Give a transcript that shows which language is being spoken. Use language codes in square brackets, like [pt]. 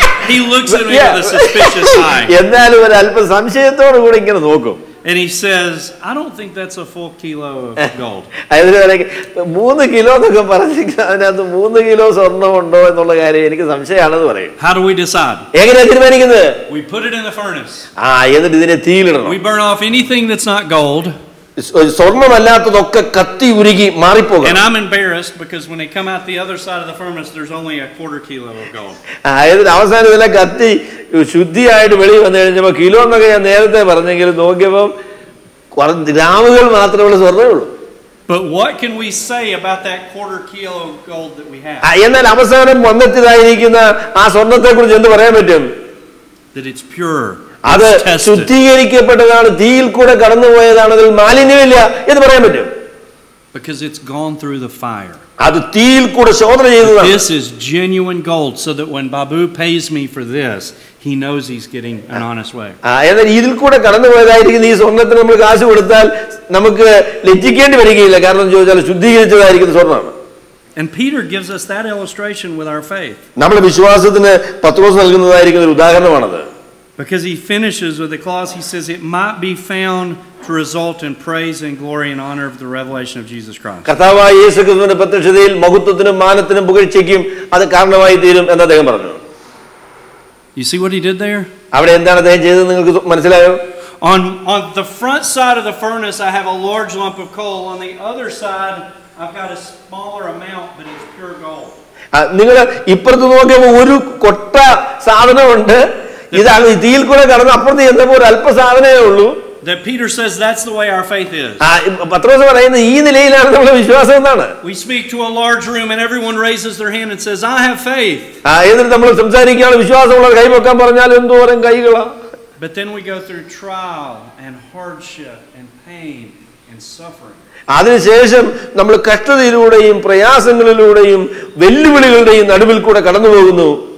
[en] he looks at me with a suspicious eye. [ml] എന്നാലും ഒരു അല്പം സംശയത്തോടു കൂടി ഇങ്ങനെ നോക്കും. [en] And he says, I don't think that's a full kilo of gold. [ml] 3 kilo എന്നൊക്കെ പറഞ്ഞെങ്കിൽ അതിനകത്ത് 3 കിലോ സ്വർണ്ണം ഉണ്ടോ എന്നുള്ള കാര്യം എനിക്ക് സംശയമാണെന്ന് പറയും. [en] How do we decide? [ml] എങ്ങനെയാ തീരുമാനിക്കുന്നത്? [en] We put it in the furnace. [ml] എന്നിട്ട് ഇതിനെ തീയിലിടണം. [en] We burn off anything that's not gold. [ml] സ്വർണ്ണമല്ലാത്തതൊക്കെ കത്തി ഉരുകി മാറിപ്പോകും. [en] And I'm embarrassed because when they come out the other side of the furnace, there's only a 1/4 kilo of gold. [ml] അവസാനം ഇതിലെ കത്തി ശുദ്ധിയായിട്ട് വെളി വന്നു കഴിഞ്ഞപ്പോൾ കിലോ എന്നൊക്കെ ഞാൻ നേരത്തെ പറഞ്ഞെങ്കിലും നോക്കിയപ്പോൾ ഗ്രാമുകൾ മാത്രമുള്ള സ്വർണ്ണമേ ഉള്ളൂ. [en] But what can we say about that 1/4 kilo of gold that we have? [ml] എന്നാൽ അവസാനം വന്നെത്തിയതായിരിക്കുന്ന ആ സ്വർണ്ണത്തെ കുറിച്ച് എന്ത് പറയാൻ പറ്റും? [en] That it's pure. [ml] അത് ശുദ്ധീകരിക്കപ്പെട്ടതാണ്, തീയിൽ കൂടെ കടന്നുപോയതാണ്, അതിൽ മാലിന്യമില്ല എന്ന് പറയാൻ പറ്റും. [en] Because it's gone through the fire. [ml] അത് തീയിൽ കൂടെ ശോധന ചെയ്തതാണ്. [en] This is genuine gold, so that when Babu pays me for this, he knows he's getting an honest way. [ml] എന്നാൽ ഇതിൽ കൂടെ കടന്നുപോയതായിരിക്കുന്ന ഈ സ്വർണ്ണത്തിന് നമ്മൾ കാശ് കൊടുത്താൽ നമുക്ക് ലജ്ജിക്കേണ്ടി വരികയില്ല. കാരണം ചോദിച്ചാൽ ശുദ്ധീകരിച്ചതായിരിക്കുന്ന സ്വർണ്ണമാണ്. [en] And Peter gives us that illustration with our faith. [ml] നമ്മുടെ വിശ്വാസത്തിന് പത്രോസ് നൽകുന്നതായിരിക്കുന്ന ഒരു ഉദാഹരണമാണത്. [en] Because he finishes with a clause, he says, it might be found to result in praise and glory and honor of the revelation of Jesus Christ. [ml] കർത്താവായ യേശുക്രിസ്തുവിന്റെ പ്രത്യക്ഷതയിൽ മഹത്വത്തിനും മാനത്തിനും പുകഴ്ചയ്ക്കും അത് കാരണമായി തീരും എന്ന് അദ്ദേഹം പറഞ്ഞു. [en] You see what he did there? [ml] അവിടെ എന്താണ് അദ്ദേഹം ചെയ്തത് നിങ്ങൾക്ക് മനസ്സിലായോ? [en] On the front side of the furnace, I have a large lump of coal. On the other side, I've got a smaller amount, but it's pure gold. [ml] നിങ്ങൾ ഇപ്പുറത്ത് നോക്കിയപ്പോൾ ഒരു കൊട്ട സാധനമുണ്ട്, ഇതാണ് തീയിൽ കൂടെ കടന്ന് അപ്പുറത്ത് ചെന്നപ്പോൾ ഒരു അല്പ സാധനമേ ഉള്ളൂ. [en] That Peter says that's the way our faith is. [ml] പത്രോസ് പറയുന്നത് ഈ നിലയിലാണ് നമ്മുടെ വിശ്വാസം എന്നാണ്. [en] We speak to a large room and everyone raises their hand and says, I have faith. [ml] എന്നിട്ട് നമ്മൾ സംസാരിക്കുകയാണ്, വിശ്വാസമുള്ള കൈ വെക്കാൻ പറഞ്ഞാൽ എന്തോരം കൈകളാ. [en] But then we go through trial and hardship and pain and suffering. [ml] അതിനുശേഷം നമ്മൾ കഷ്ടതയിലൂടെയും പ്രയാസങ്ങളിലൂടെയും വെല്ലുവിളികളുടെയും നടുവിൽ കൂടെ കടന്നു പോകുന്നു.